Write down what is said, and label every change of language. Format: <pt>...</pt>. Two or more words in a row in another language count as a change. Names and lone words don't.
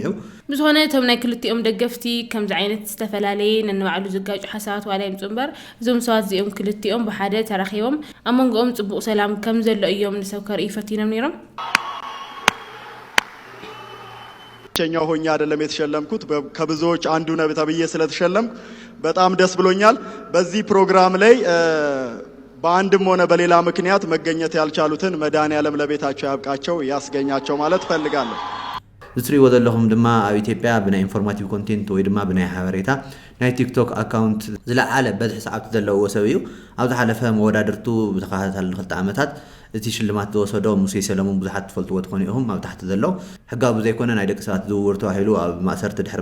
<ti>ብዝኾነ እቶም ናይ ክልቲኦም ደገፍቲ ከምዚ ዓይነት ዝተፈላለየ ነንባዕሉ ዝጋጩ ሓሳባት ዋላ ይምፁ እምበር እዞም ሰባት እዚኦም ክልቲኦም ብሓደ ተራኺቦም ኣብ መንጎኦም ፅቡቕ ሰላም ከም ዘሎ እዮም ንሰብ ከርኢ ፈቲኖም ነይሮም</ti> <am>ቸኛው ሆኛ አይደለም የተሸለምኩት ከብዙዎች አንዱ ነው ተብዬ ስለተሸለምኩ በጣም ደስ ብሎኛል በዚህ ፕሮግራም ላይ በአንድም ሆነ በሌላ ምክንያት መገኘት ያልቻሉትን መድኃኔዓለም ለቤታቸው ያብቃቸው ያስገኛቸው ማለት ፈልጋለሁ</am> <ti>ዝትሪ ወደለኹም ድማ ኣብ ኢትዮጵያ ብናይ ኢንፎርማቲቭ ኮንቴንት ወይ ድማ ብናይ ሓበሬታ ናይ ቲክቶክ አካውንት ዝለዓለ በዝሒ ሰዓት ዘለዎ ሰብ እዩ ኣብ ዝሓለፈ መወዳድርቱ ብተኸታተል 2 ዓመታት እቲ ሽልማት ዝወሰዶ ሙሴ ሰለሞን ብዙሓት ትፈልጥዎ ትኾኑ ኢኹም ኣብ ታሕቲ ዘሎ ሕጋዊ ዘይኮነ ናይ ደቂ ሰባት ዝውውር ተባሂሉ ኣብ ማእሰርቲ ድሕሪ</ti>